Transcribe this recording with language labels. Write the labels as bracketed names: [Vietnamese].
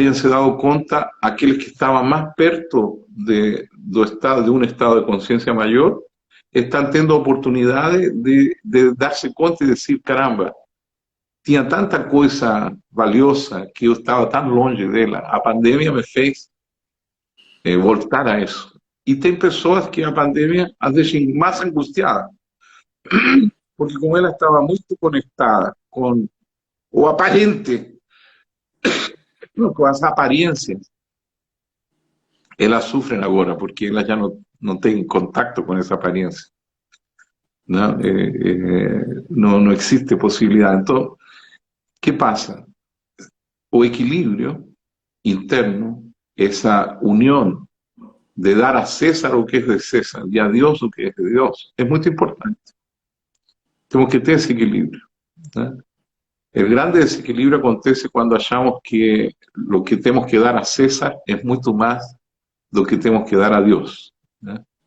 [Spanish] Tengan se dado cuenta aquellos que estaban más perto de un estado de conciencia mayor, están teniendo oportunidades de darse cuenta y decir, caramba, tinha tanta coisa valiosa que eu estava tão longe dela. [Portuguese] A pandemia me fez voltar a isso. E tem pessoas que a pandemia as deixam mais angustiadas, porque como ela estava muito conectada com o aparente, com as aparências, elas sofrem agora, porque elas já não têm contato com essa aparência. Não, não existe possibilidade. [Spanish] Então, ¿qué pasa? O equilibrio interno, esa unión de dar a César lo que es de César y a Dios lo que es de Dios, es muy importante. Tenemos que tener ese equilibrio, ¿no? El grande desequilibrio acontece cuando hallamos que lo que tenemos que dar a César es mucho más de lo que tenemos que dar a Dios, ¿no?